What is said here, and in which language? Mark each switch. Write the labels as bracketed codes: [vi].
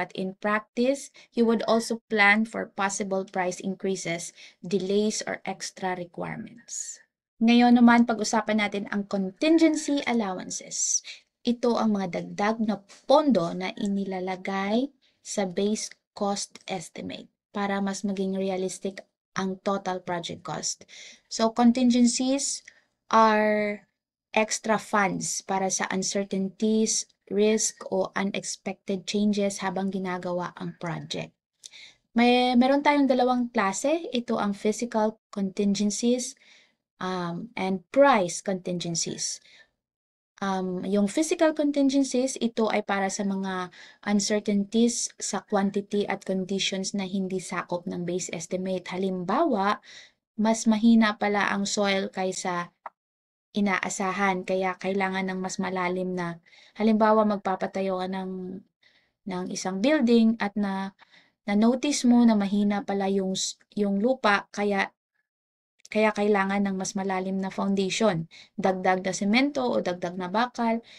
[en] But in practice, you would also plan for possible price increases, delays, or extra requirements. [tl] Ngayon naman, pag-usapan natin ang contingency allowances. Ito ang mga dagdag na pondo na inilalagay sa base cost estimate para mas maging realistic ang total project cost. [en] So, contingencies are extra funds [tl] para sa [en] uncertainties, risk, o unexpected changes [tl] habang ginagawa ang [en] project. [tl] Meron tayong dalawang klase. Ito ang [en] physical contingencies and price contingencies. [tl] Yung physical contingencies, ito ay para sa mga uncertainties sa quantity at conditions na hindi sakop ng base estimate. Halimbawa, mas mahina pala ang soil kaysa inaasahan, kaya kailangan ng mas malalim na, halimbawa magpapatayo ka ng isang building at na-notice mo na mahina pala yung lupa, kaya kailangan ng mas malalim na foundation, dagdag na semento o dagdag na bakal.